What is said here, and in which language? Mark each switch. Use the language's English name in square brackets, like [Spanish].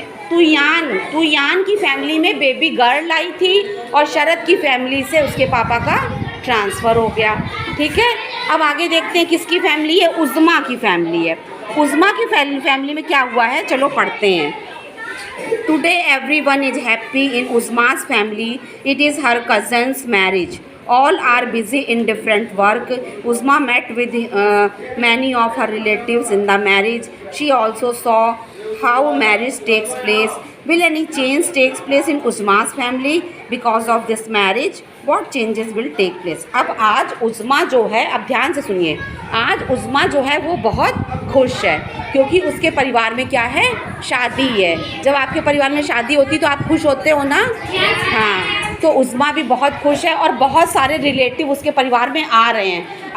[Hindi] तुयान की फैमिली में baby girl I थी और शरद की फैमिली से उसके पापा का ट्रांसफ़र हो गया। ठीक है, अब आगे देखते हैं किसकी फैमिली है? उज़्मा की फैमिली है। उज़्मा की फैमिली में क्या हुआ है, चलो पढ़ते हैं। [English] Today everyone is happy in Uzma's family. It is her cousins marriage. All are busy in different work. Uzma met with many of her relatives in the marriage. She also saw how marriage takes place. Will any change takes place in Uzma's family because of this marriage? What changes will take place? [Hindi] अब आज उज़्मा जो है, अब ध्यान से सुनिए, आज उज़्मा जो है वो बहुत खुश है। क्योंकि उसके परिवार में क्या है, शादी है। जब आपके परिवार में शादी होती तो आप खुश होते हो ना? हाँ, तो उज़्मा भी बहुत खुश है और बहुत सारे रिलेटिव उसके परिवार में आ रहे हैं।